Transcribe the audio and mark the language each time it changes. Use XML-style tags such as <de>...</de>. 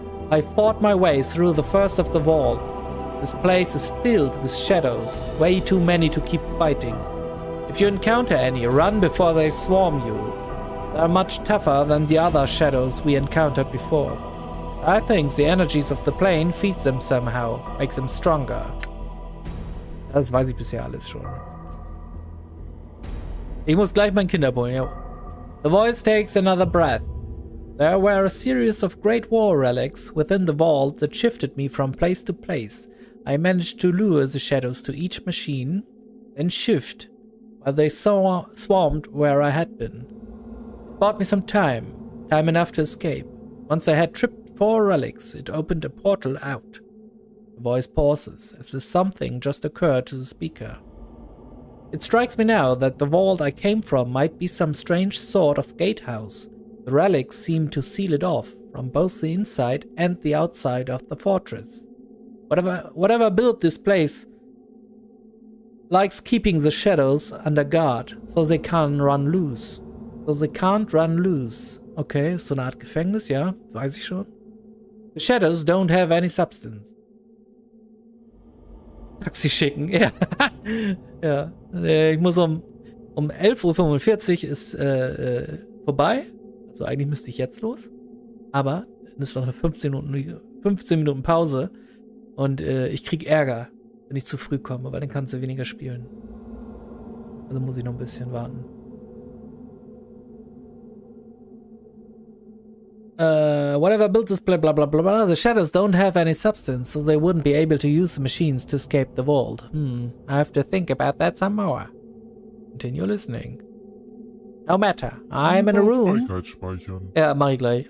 <en>I fought my way through the first of the walls. This place is filled with shadows, way too many to keep fighting. If you encounter any, run before they swarm you. They are much tougher than the other shadows we encountered before. I think the energies of the plane feeds them somehow, makes them stronger.</en> <de>Das weiß ich bisher alles schon. Ich muss gleich mein Kinderbuch, ja.</de> <en>The voice takes another breath. There were a series of Great War relics within the vault that shifted me from place to place. I managed to lure the shadows to each machine, then shift, while they swarmed where I had been. It bought me some time enough to escape. Once I had tripped 4 relics, it opened a portal out. The voice pauses, as if something just occurred to the speaker. It strikes me now that the vault I came from might be some strange sort of gatehouse. The relics seem to seal it off from both the inside and the outside of the fortress. Whatever built this place likes keeping the shadows under guard so they can't run loose. So they can't run loose.</en> <de>Okay, ist so eine Art Gefängnis, ja, weiß ich schon.</de> <en>The shadows don't have any substance.</en> <de>Taxi schicken, ja. Ja, ich muss um 11:45 Uhr ist vorbei. Also eigentlich müsste ich jetzt los. Aber dann ist noch eine 15 Minuten Pause. Und ich krieg Ärger, wenn ich zu früh komme, weil dann kannst du weniger spielen. Also muss ich noch ein bisschen warten.</de> <en>Whatever built this blah blah blah blah blah. The shadows don't have any substance, so they wouldn't be able to use the machines to escape the vault. I have to think about that some more. Continue listening. No matter. I'm in a room.</en> <de>Ja, mach ich gleich.</de>